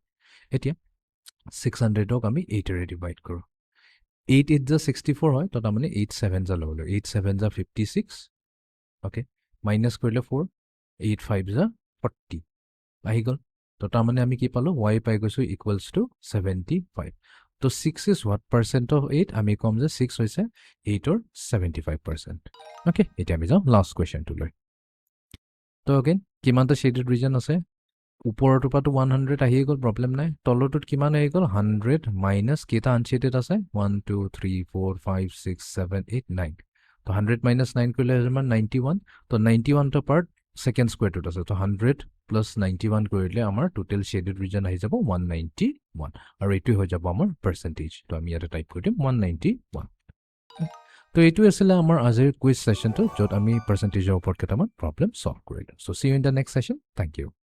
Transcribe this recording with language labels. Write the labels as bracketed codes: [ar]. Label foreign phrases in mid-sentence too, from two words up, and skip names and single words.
[as] এতিয়া 600ক আমি 8ৰে ডিভাইড কৰোঁ। 8 8 যা 64 হয়, তো তাৰমানে 8 7 যা ল'ব লাগিব। 8 7 যা 56। অ'কে, মাইনাছ কৰিলে 4, 8 5 যা 40 আহি গ'ল। তো তাৰমানে আমি কি পালোঁ? ৱাই পাই গৈছোঁ [en] equals to [as] 75। তো [en] 6 is what percent of 8? [as] আমি ক'ম যে 6 হৈছে 8ৰ 75%। অ'কে, এতিয়া আমি যাওঁ [en] last questionটো [as] লৈ। তো অগেইন কিমানটা [en] shaded region [as] আছে? ওপৰটোৰ পৰাতো 100 আহিয়ে গ'ল, প্ৰব্লেম নাই। তলটোত কিমান আহি গ'ল? 100 মাইনাছ কেইটা আনশ্বেডেড আছে? 1 2 3 4 5 6 7 8 9। তো 100 মাইনাছ 9 কৰিলে আমাৰ 91। তো 91টা [en] part second square root [as] আছে তো 100 plus 91 কৰিলে আমাৰ [en] total shaded region [as] আহি যাব 191 আৰু এইটো হৈ যাব আমাৰ percentage তো আমি ইয়াতে টাইপ কৰি দিম 191 তো এইটো আছিল আমাৰ আজিৰ [en] quiz sessionটো [as] য'ত আমি percentageৰ ওপৰত কেইটামান [en] problem solve [as] কৰিলো [en] so see you in the next session thank you